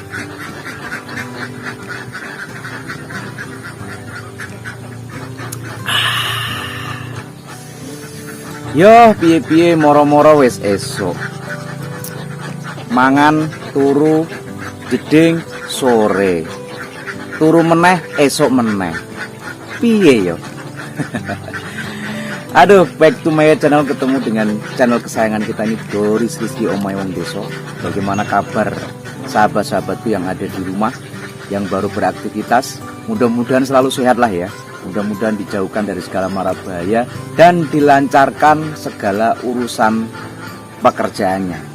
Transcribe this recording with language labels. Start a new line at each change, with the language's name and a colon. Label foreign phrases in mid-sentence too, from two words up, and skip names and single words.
Javanese: Yo, piye-piye moro-moro wis esuk. Mangan turu jeding sore. Turu meneh esuk meneh. Piye yo? Aduh,
English: back to my channel,
Indonesian: ketemu dengan channel kesayangan kita ini, Doris Rizky Omay Wong Deso. Bagaimana kabar sahabat-sahabatku yang ada di rumah, yang baru beraktivitas? Mudah-mudahan selalu sehat lah ya. Mudah-mudahan dijauhkan dari segala mara bahaya dan dilancarkan segala urusan pekerjaannya.